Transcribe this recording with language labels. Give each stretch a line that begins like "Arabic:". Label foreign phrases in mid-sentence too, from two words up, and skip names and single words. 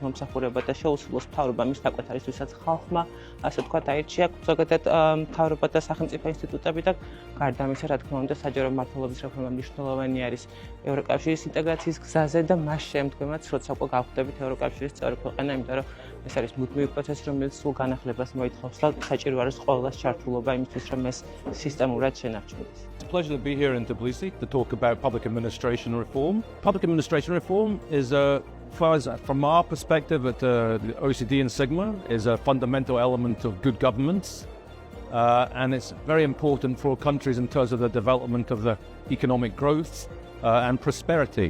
Georgian: მომსახურება და შეუსრულოს მთავრობა მის დაკვეთარისთვისაც ხალხმა, ასე თქვა, აირჩია ზოგადად მთავრობა და სახელმწიფო ინსტიტუტები და გარდა ამისა, რა თქმა უნდა, საჯარო მმართველობის რეფორმა მნიშვნელოვანი არის ევროკავშირის ინტეგრაციის გზაზე და მას შემდგომაც, როცა უკვე გავხდებით ევროკავშირის წევრი ქვეყანა, იმიტომ რომ ეს არის მუდმივი პროცესი, რომელიც სულ განახლებას მოითხოვს და საჭირო არის ყველას čartulობა იმისთვის, რომ ეს სისტემურად შენარჩუნდეს.
English: It's a pleasure to be here in Tbilisi to talk about public administration reform. Public administration reform is from our perspective at the OECD and Sigma, is a fundamental element of good governance, and it's very important for countries in terms of the development of the economic growth and prosperity.